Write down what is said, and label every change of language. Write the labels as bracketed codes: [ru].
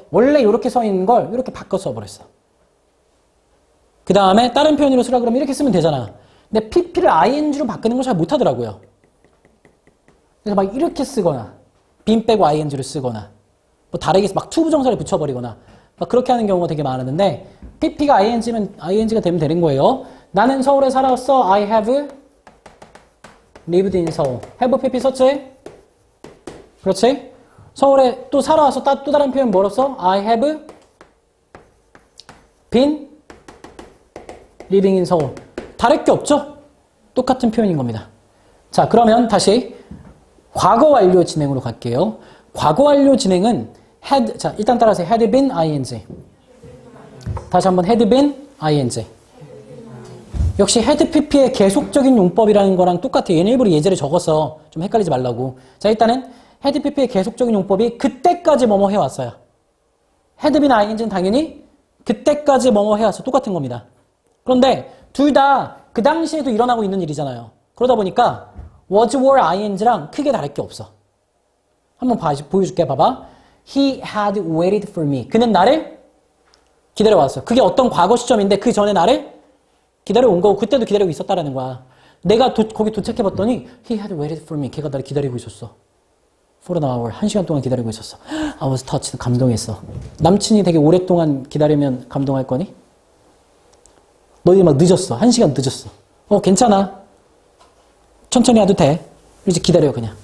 [ko] 원래 이렇게 써 있는 걸 이렇게 바꿔 써버렸어. 그 다음에 다른 표현으로 쓰라 그러면 이렇게 쓰면 되잖아. 근데 pp를 ing로 바꾸는 걸 잘 못하더라고요. 그래서 막 이렇게 쓰거나 빈 빼고 ing를 쓰거나 뭐 다르게 막 투부정사를 붙여버리거나 막 그렇게 하는 경우가 되게 많았는데 pp가 ing가 되면 되는 거예요. 나는 서울에 살았어. [en] I have lived in 서울. [ko] have pp 썼지? 그렇지? 서울에 또 살아와서 또 다른 표현 뭐로 써? [en] I have been living in 서울. [ko] 다를 게 없죠? 똑같은 표현인 겁니다. 자, 그러면 다시 과거 완료 진행으로 갈게요. 과거 완료 진행은 had, 자, 일단 따라서 had been, ing. 다시 한번 had been, ing. 역시 had pp의 계속적인 용법이라는 거랑 똑같아요. 얘는 일부러 예제를 적어서 좀 헷갈리지 말라고. 자, 일단은 had pp의 계속적인 용법이 그때까지 뭐뭐 해왔어요. had been, ing는 당연히 그때까지 뭐뭐 해왔어. 똑같은 겁니다. 그런데 둘 다 그 당시에도 일어나고 있는 일이잖아요. 그러다 보니까 was, were, ing랑 크게 다를 게 없어. 한번 보여줄게. 봐봐. [en] He had waited for me. [ko] 그는 나를 기다려왔어. 그게 어떤 과거 시점인데 그 전에 나를 기다려온 거고 그때도 기다리고 있었다라는 거야. 내가 거기 도착해봤더니 [en] He had waited for me. [ko] 걔가 나를 기다리고 있었어. [en] For an hour. [ko] 1시간 동안 기다리고 있었어. [en] I was touched. [ko] 감동했어. 남친이 되게 오랫동안 기다리면 감동할 거니? 너희 막 늦었어. 1시간 늦었어. 괜찮아. 천천히 해도 돼. 이제 기다려 그냥.